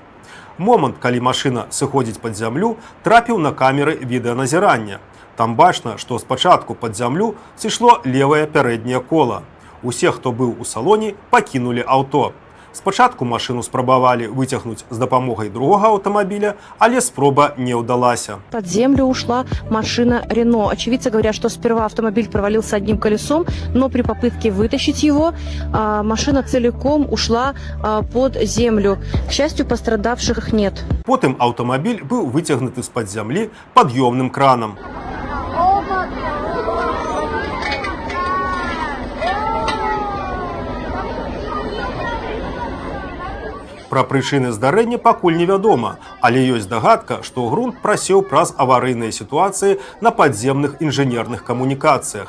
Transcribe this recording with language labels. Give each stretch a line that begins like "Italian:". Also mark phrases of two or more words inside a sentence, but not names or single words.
Belarusian: Момант, калі машына сыходзіць пад зямлю, трапіў на камеры відэаназірання. Там бачна, што спачатку пад зямлю сышло левае пярэдняе кола. Усе, хто быў у салоне, пакінулі аўто. Спачатку машыну спрабавалі выцягнуць з дапамогай другога аўтамабіля, але спроба не ўдалася.
Russian: Под землю ушла машина Рено. Очевидцы говорят, что сперва автомобиль провалился одним колесом, но при попытке вытащить его машина целиком ушла под землю. К счастью, пострадавших нет.
Belarusian: Потым аўтамабіль быў выцягнуты з-пад зямлі пад'ёмным кранам. Пра прычыны здарэння пакуль невядома, але ёсць дагадка, што грунт прасеў праз аварыйныя сітуацыі на падземных інжынерных камунікацыях.